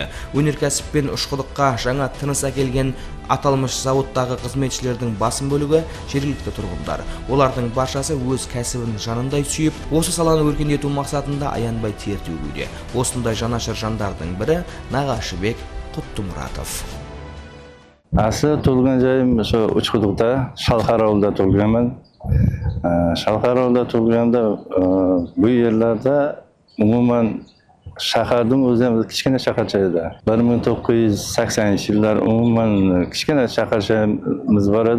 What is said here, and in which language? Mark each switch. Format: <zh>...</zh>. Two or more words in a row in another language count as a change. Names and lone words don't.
<kk>Өнеркәсіп пен ұшқыдыққа жаңа тыныс әкелген аталмыш зауыттағы қызметшілердің басым бөлігі жергілікті тұрғындар. Олардың баршасы өз кәсібін жанындай сүйіп, осы саланы өркендету мақсатында аянбай тер төгуде. Осындай жанашыр жандардың бірі Нағашыбек Құттымұратов.</kk> <uz>Asli tug'ilgan joyim shu Uchquduqda, Shalqar ovulida tug'ilganman. Shalqar ovulida tug'ilganda bu yerlarda umuman shaharning o'zi ham kichkina shaharcha edi. 1980-yillar umuman kichkina shaharchamiz bor edi.</uz>